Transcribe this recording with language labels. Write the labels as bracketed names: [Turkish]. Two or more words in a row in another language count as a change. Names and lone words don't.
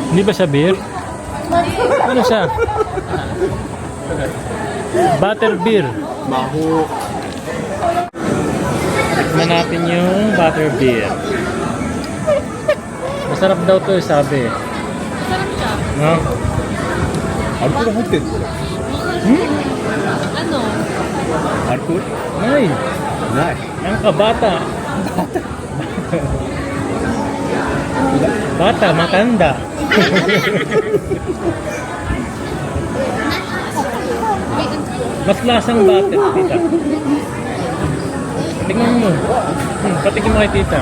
[Filipino] Hindi ba siya beer? Ano siya? Butterbeer. Maho. Tikman natin yung butterbeer. Masarap daw to, sabi. Masarap siya. No? [Japanese] アルコール入ってるこれ。 [Filipino] Ano? [Japanese] アルコール [Filipino] Ay, [Japanese] ない。 [Filipino] ang kabata. Bata, matanda. Mas lasang butter, tita. Tingnan mo. Patikin mo kay tita.